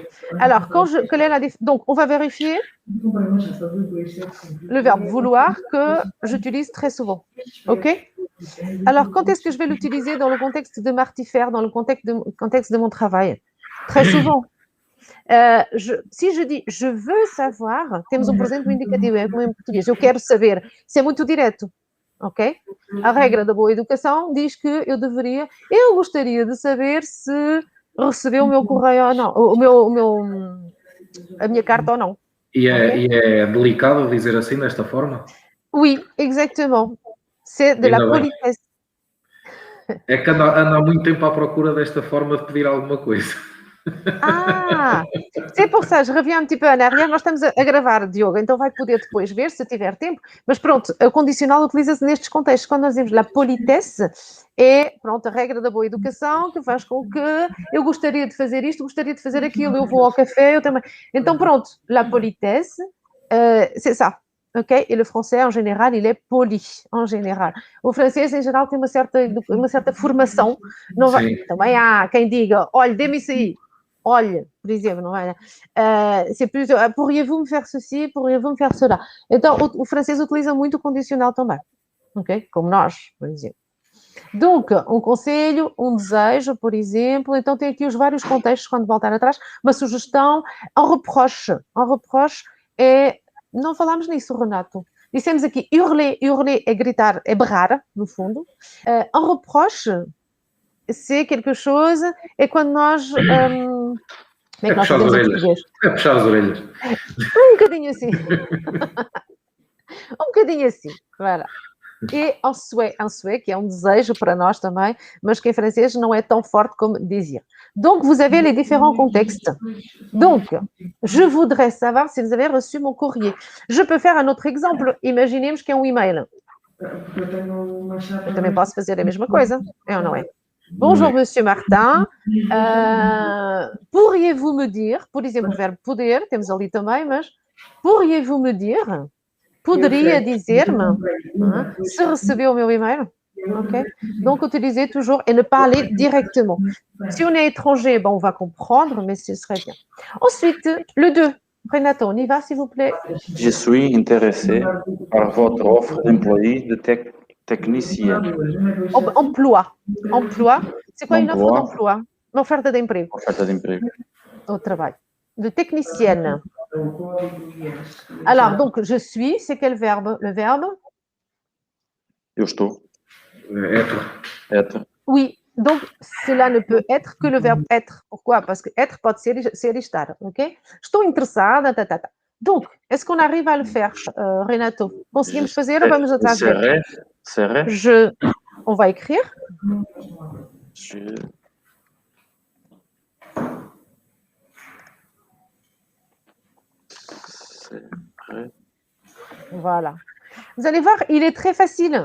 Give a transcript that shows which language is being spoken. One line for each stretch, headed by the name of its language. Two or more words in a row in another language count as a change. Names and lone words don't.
French: Alors, quelle est la donc, on va vérifier le verbe vouloir que j'utilise très souvent. OK? Alors, quand est-ce que je vais l'utiliser dans le contexte de martifère, dans le contexte de mon travail? Très souvent. Si je dis je veux savoir,
Portuguese: temos presente indicativo, é como em português, eu quero saber. Isso é muito direto. Ok? A regra da boa educação diz que eu gostaria de saber se recebeu o meu correio ou não, a minha carta ou não. E é delicado dizer assim, desta forma?
French: Oui, exactement. C'est de la politesse.
Portuguese: É que anda há muito tempo à procura desta forma de pedir alguma coisa.
French: Ah, c'est pour ça, je reviens un petit peu en arrière.
Portuguese: Nós estamos a gravar, Diogo, então vai poder depois ver se tiver tempo. Mas pronto, o condicional utiliza-se nestes contextos. Quando nós dizemos
French: la politesse,
Portuguese: é pronto, a regra da boa educação que faz com que eu gostaria de fazer isto, gostaria de fazer aquilo, eu vou ao café, eu também. Então pronto,
French: la politesse, c'est ça. Ok?
Portuguese: E o
French: français, en général, il est poli, en général.
Portuguese: O francês, em geral, tem uma certa formação. Não vai... Também há quem diga, olha, dê-me isso aí. Olha, por exemplo, não é?
French: C'est plus, pourriez-vous me faire ceci, pourriez-vous me faire cela?
Portuguese: Então, o francês utiliza muito o condicional também, ok? Como nós, por exemplo. Donc, um conselho, um desejo, por exemplo. Então, tem aqui os vários contextos, quando voltar atrás. Uma sugestão, um reproche. Um reproche é... Não falámos nisso, Renato. Dissemos aqui, hurler é gritar, é berrar, no fundo. Um reproche,
French: c'est quelque chose,
Portuguese: é quando nós... É puxar as orelhas. É puxar as orelhas. Um bocadinho assim. Um bocadinho assim, voilà.
French: E un souhait,
Portuguese: que é um desejo para nós também, mas que em francês não é tão forte como désir.
French: Donc, vous avez les différents contextes. Donc, je voudrais savoir si vous avez reçu mon courrier. Je peux faire un autre exemple.
Portuguese: Imaginemos que é um e-mail. Eu também posso fazer a mesma coisa, é ou não é?
French: Bonjour, Monsieur Martin. Pourriez-vous me dire,
Portuguese: por exemplo, o verbo poder, temos ali também, mas
French: pourriez-vous me dire,
Portuguese: poderia dizer-me se recebeu o meu e-mail? Ok?
French: Donc, utiliser toujours et ne pas aller directement. Si on est étranger, on va comprendre, mais ce serait bien. Ensuite, le 2. Renato, on y va, s'il vous plaît. Je suis intéressé par votre offre d'employé de technicien. Emploi. C'est quoi une offre d'emploi?
Portuguese: Uma oferta de emprego. Oferta de emprego.
French: Au travail. De technicienne. Alors, donc, je suis, c'est quel verbe? Le verbe?
Portuguese: Eu estou.
French: Être. Oui, donc cela ne peut être que le verbe être. Pourquoi? Parce que être
Portuguese: pode ser estar,
French: ok?
Portuguese: Estou interessada,
French: Donc, est-ce qu'on arrive à le faire, Renato?
Portuguese: Conseguimos fazer ou vamos atrás dele?
French: Serait. On va écrire. Je. Serait. Voilà. Vous allez voir, il est très facile.